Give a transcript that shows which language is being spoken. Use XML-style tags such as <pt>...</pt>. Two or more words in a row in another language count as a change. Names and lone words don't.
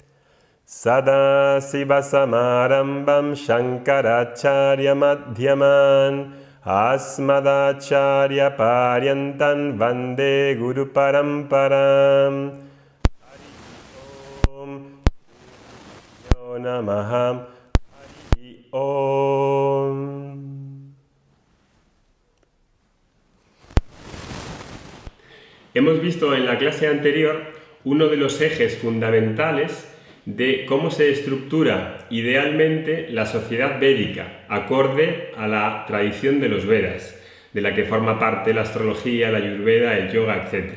<sa>सदाशिवसमारम्भां शङ्कराचार्य मध्यमाम् अस्मदाचार्य पर्यन्तां वन्दे गुरु परम्पराम्. ॐ यो नमः. हरि ॐ.</sa> <es>Hemos visto en la clase anterior uno de los ejes fundamentales de cómo se estructura idealmente la sociedad védica, acorde a la tradición de los Vedas, de la que forma parte la astrología, la ayurveda, el yoga, etc.</es>